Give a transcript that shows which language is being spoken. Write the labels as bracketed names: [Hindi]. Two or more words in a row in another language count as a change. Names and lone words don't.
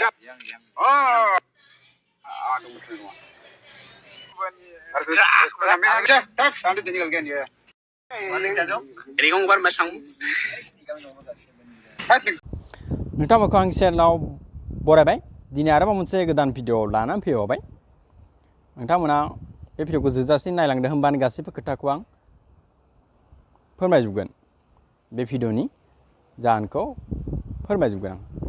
[Indonesian] Oh. Aduh, semua. Harus tinggal kan ya. Ini kamu baru masang. [Bodo] नोंथांमोनखौ आं चेनेलाव बरायबाय दिनै आरोबाव मोनसे गोदान भिडिअ लानानै फैबावबाय नोंथांमोना बे भिडिअखौ जोबजासिम नायलांदो होनबानो गासैबो खोथाखौ आं फोरमायजोबगोन बे भिडिअनि जाहोनखौ फोरमायजोबगोन आं